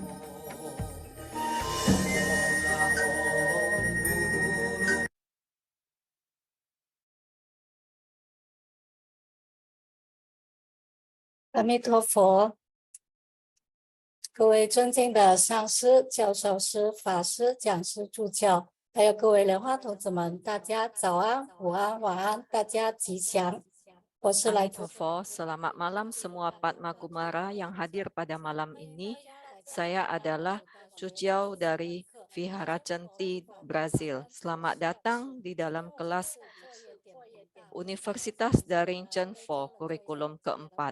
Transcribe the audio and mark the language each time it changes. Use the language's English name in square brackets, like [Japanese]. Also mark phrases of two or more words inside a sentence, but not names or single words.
[Chinese] 阿弥陀佛，各位尊敬的上师、教授师、法师、讲师、助教，还有各位莲花童子们，大家早安、午安、晚安，大家吉祥。我是来自 [Indonesian] Amitofo, selamat malam semua Padma Kumara yang hadir pada malam ini. Saya adalah Cuciao dari Vihara Centi, Brazil. Selamat datang di dalam kelas Universitas Daring Chenfo, kurikulum keempat.